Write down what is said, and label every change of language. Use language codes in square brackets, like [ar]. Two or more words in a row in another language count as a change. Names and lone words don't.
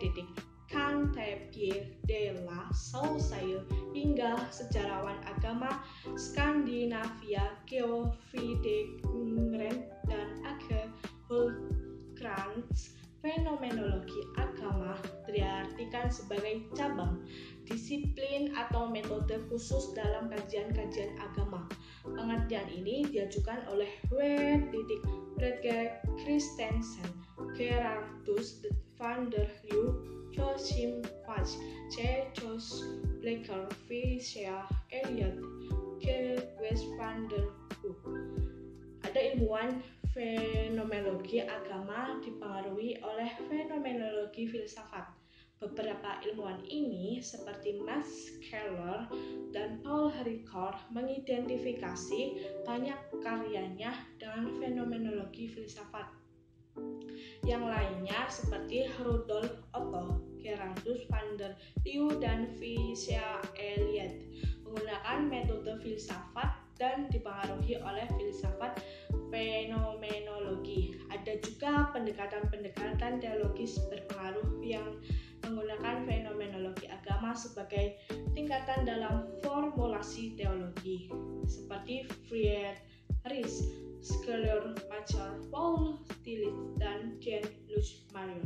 [id] Cantabier de la Saussure hingga sejarawan agama Skandinavia Georg Friedrich dan Ake Hultkrantz. Fenomenologi agama diartikan sebagai cabang, disiplin, atau metode khusus dalam kajian-kajian agama. Pengertian ini diajukan oleh W. Bredger Christensen, Gerardus van der Leeuw, Joachim Fach, C. Jos Blecher, Fischer, Eliot, G. West van der Hoek. Ada ilmuwan fenomenologi agama dipengaruhi oleh fenomenologi filsafat. Beberapa ilmuwan ini seperti Max Keller dan Paul Ricoeur mengidentifikasi banyak karyanya dengan fenomenologi filsafat. Yang lainnya seperti Rudolf Otto, Gerardus van der Leeuw, dan Fischer Eliot menggunakan metode filsafat dan dipengaruhi oleh filsafat fenomenologi. Ada juga pendekatan-pendekatan teologis berpengaruh yang menggunakan fenomenologi agama sebagai tingkatan dalam formulasi teologi, seperti Friedrich Schleiermacher, Paul Tillich, dan Jean-Luc Marion.